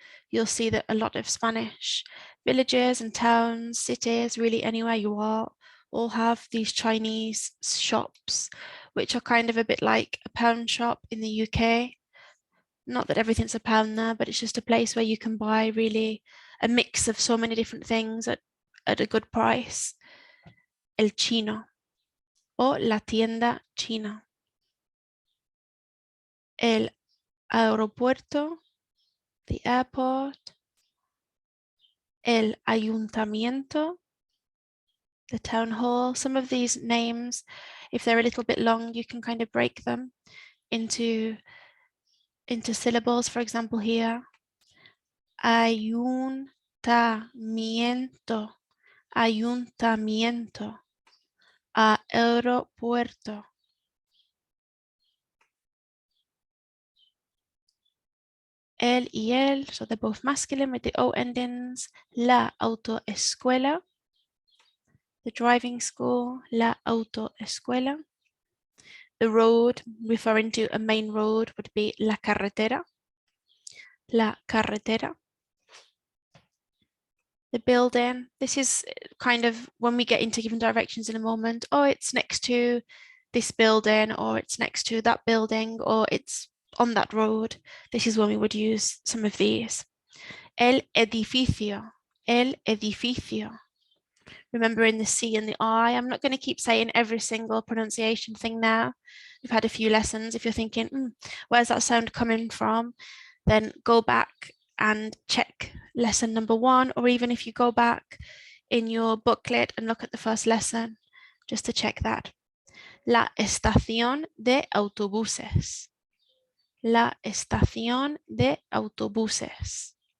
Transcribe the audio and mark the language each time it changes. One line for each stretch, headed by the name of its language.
English: You'll see that a lot of Spanish villages and towns, cities, really anywhere you are, all have these Chinese shops, which are kind of a bit like a pound shop in the UK. Not that everything's a pound there, but it's just a place where you can buy really a mix of so many different things at a good price.
Spanish: El Chino o la tienda china. El aeropuerto,
English: the airport.
Spanish: El ayuntamiento,
English: the town hall. Some of these names, if they're a little bit long, you can kind of break them into syllables. For example, here, ayuntamiento, ayuntamiento, aeropuerto. El y el, so they're both masculine with the O endings.
Spanish: La autoescuela,
English: the driving school,
Spanish: la autoescuela.
English: The road, referring to a main road, would be la carretera.
Spanish: La carretera.
English: The building, this is kind of when we get into given directions in a moment. Oh, it's next to this building, or it's next to that building, or it's on that road. This is when we would use some of these.
Spanish: El edificio, el edificio.
English: Remembering the C and the I. I'm not going to keep saying every single pronunciation thing now. We've had a few lessons. If you're thinking, where's that sound coming from? Then go back and check lesson number 1, or even if you go back in your booklet and look at the first lesson, just to check that.
Spanish: La estación de autobuses. La estación de autobuses.